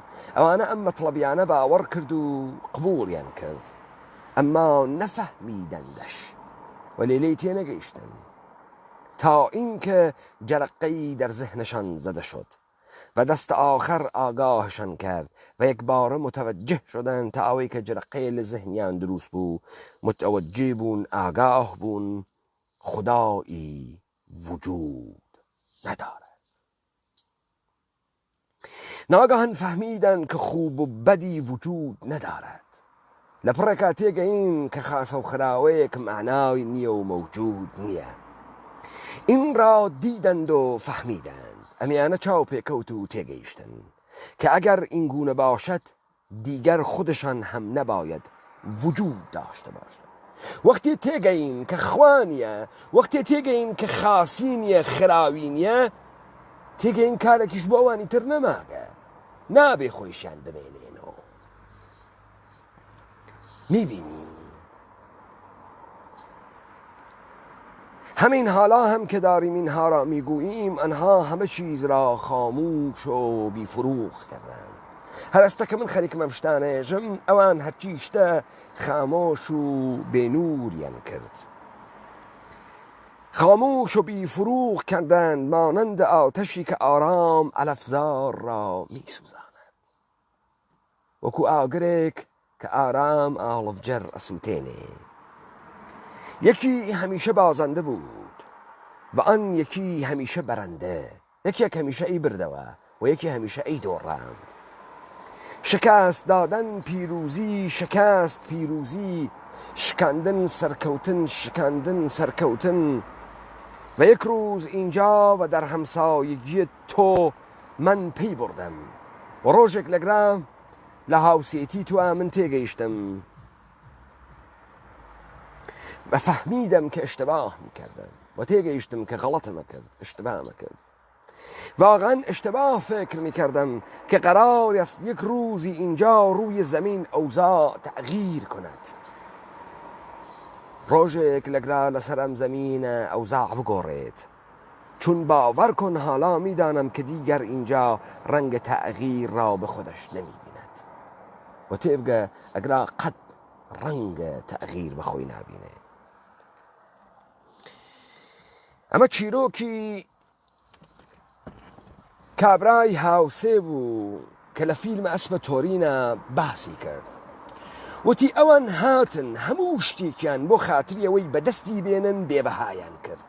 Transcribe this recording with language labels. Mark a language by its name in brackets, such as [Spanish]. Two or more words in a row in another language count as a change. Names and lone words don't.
[Persian] اوانه ام مطلبیانه باور کرد و قبول یان کرد، اما نفهمیدندش ولی لیتی نگیشتن تا اینکه جرقه‌ای در ذهنشان زده شد و دست آخر آگاهشان کرد و یک بار متوجه شدند [Southern Kurdish] تا اوی که جرقه لذهنیان دروس بو، متوجه بون، آگاه بون [Persian] خدایی وجود ندارد. ناگهان فهمیدن که خوب و بدی وجود ندارد. [Southern Kurdish] لپڕێکا تێگەین کە خاسە و خراوەیەک معنای نییە و موجود نییە. [Persian] این را دیدند و فهمیدند. [Central Kurdish] ئەمیانە چاو پێکەوت و تێگەیشتن [Persian] که اگر این گونه باشد دیگر خودشان هم نباید وجود داشته باشد. [Southern Kurdish] وقتی تێگەین کە خوانیە، وقتی تێگەین کە خاسینیە خراوینیە، تێگەین کارێکیش بۆ ئەوانی تر نەماگە، نابێ خۆیشیان بمێنێنەوە. [Persian] میبینی همین حالا هم که داریم اینها را میگوییم، آنها همه چیز را خاموش و بیفروغ کردند. [Southern Kurdish] هەر ئەستا کە من خەریکمەم شتانەیەژم، ئەوان هەرچی شتە خامۆش و بێنووریان کرد. [Persian] خاموش و بیفروغ کردند مانند آتشی که آرام علفزار را میسوزاند، [Central Kurdish] وەکو ئاگرێک کە ئارام ئاڵڤجەر ئەسووتێنێ. [Persian] یەکی هەمیشە بازنده بود و آن یکی هەمیشە بەرەندە. [Central Kurdish] یەکێک هەمیشە ئەی بردەوە و یەکی هەمیشە ئەی دۆڕاند. [Persian] شکست دادن پیروزی، شکست پیروزی، [Central Kurdish] شکاندن سرکەوتن، شکاندن سرکەوتن. [Persian] و یک روز اینجا و در همسایگی تو من پی بردم و [Central Kurdish] ڕۆژێک لەگرا لە هاوسێتی تو من تێگەیشتم [Persian] و فهمیدم که اشتباه میکردم و [Southern Kurdish] تێگەیشتم که غلطم کرد، [Persian] اشتباه کرد. واقعا اشتباه فکر میکردم که قرار است یک روزی اینجا روی زمین اوضاع تغییر کند. [Southern Kurdish] ڕۆژێک لەگرا لەسەرم زمینە ئەوزاع بگۆڕێت، [Persian] چون باور کن حالا میدانم که دیگر اینجا رنگ تغییر را به خودش نمیبیند و [Southern Kurdish] تێبگە ئەگرا قەت رنگ تغییر بە خۆی نابینێ. [Central Kurdish] ئەمە چیرۆکی کابرای هاوسێ بوو کە لە فیلمە ئەسپە تۆرینە باسی کرد. وتی ئەوان هاتن هەموو شتێکیان بۆ خاتری ئەوەی بەدەستی بێنن بێبەهایان کرد.